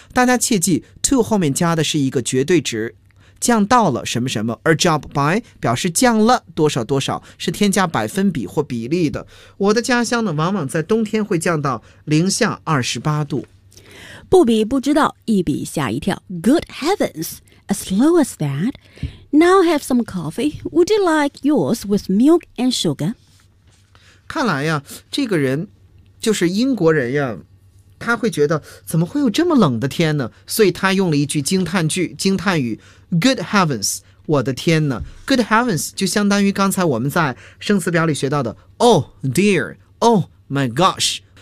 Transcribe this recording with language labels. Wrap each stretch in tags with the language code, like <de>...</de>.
<zh>大家切记 to 后面加的是一个绝对值，降到了什么什么，而 drop by 表示降了多少多少，是添加百分比或比例的。我的家乡呢，往往在冬天会降到-28°C。不比不知道，一比吓一跳。</zh> <en>Good heavens, as low as that? Now have some coffee. Would you like yours with milk and sugar?</en> <zh>看来呀，这个人就是英国人呀，他会觉得怎么会有这么冷的天呢？所以他用了一句惊叹句，惊叹语。</zh> <en>Good heavens,</en> <zh>我的天呢。</zh> <en>Good heavens</en> <zh>就相当于刚才我们在生词表里学到的</zh> <en>Oh dear, oh my gosh.</en>